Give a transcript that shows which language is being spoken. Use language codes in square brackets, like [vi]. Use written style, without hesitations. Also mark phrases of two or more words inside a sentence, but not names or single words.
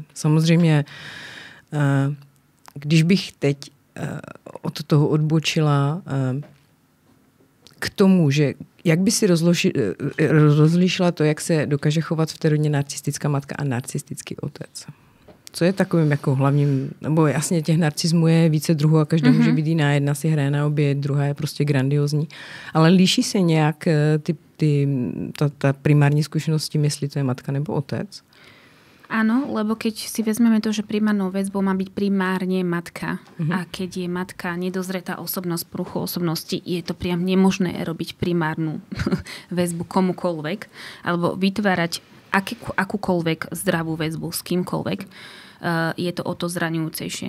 [cs] Samozřejmě, když bych teď od toho odbočila k tomu, že jak by si rozlišila to, jak se dokáže chovat v té rodině narcistická matka a narcistický otec. Co je takovým jako hlavním, nebo jasně těch narcismů je více druhů a každá může být jiná. Jedna si hraje na obě, druhá je prostě grandiozní. Ale líší se nějak ta primární zkušenost s tím, jestli to je matka nebo otec? [sk] Áno, lebo keď si vezmeme to, že primárnou väzbou má byť primárne matka a keď je matka nedozretá osobnosť, poruchu osobnosti, je to priam nemožné robiť primárnu väzbu komukoľvek alebo vytvárať akúkoľvek zdravú väzbu s kýmkoľvek, je to o to zraňujúcejšie.